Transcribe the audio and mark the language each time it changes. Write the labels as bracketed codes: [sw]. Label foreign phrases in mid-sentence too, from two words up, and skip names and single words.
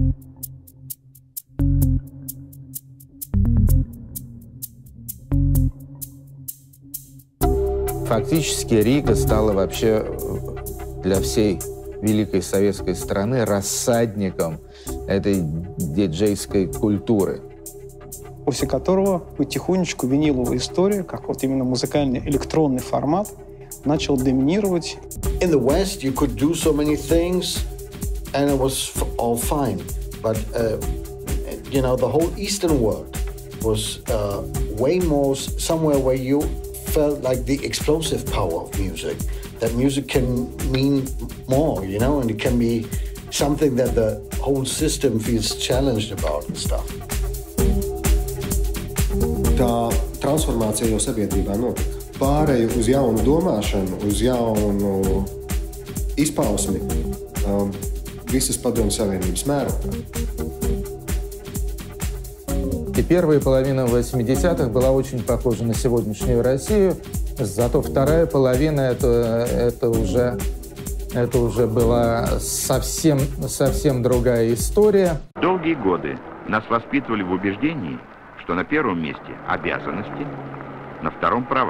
[ru] Фактически Рига стала вообще для всей великой советской страны рассадником этой диджейской культуры. После которого потихонечку виниловая история, как вот именно музыкальный электронный формат, начал доминировать. [en] In the West, you could do so many things, and it was all fine. But the whole Eastern world was way more somewhere where you felt like the explosive power of music. That music can mean more, and it can be something that the whole system feels challenged about and stuff. [lv] Tā transformācija jau sabiedrībā notika. Pāreju uz jaunu domāšanu, uz jaunu izpausmi visas Padomju Savienības mērogā. [ru] И первая половина 80-х была очень похожа на сегодняшнюю Россию, зато вторая половина это уже была совсем другая история. Долгие годы нас воспитывали в убеждении, что на первом месте обязанности, на втором права.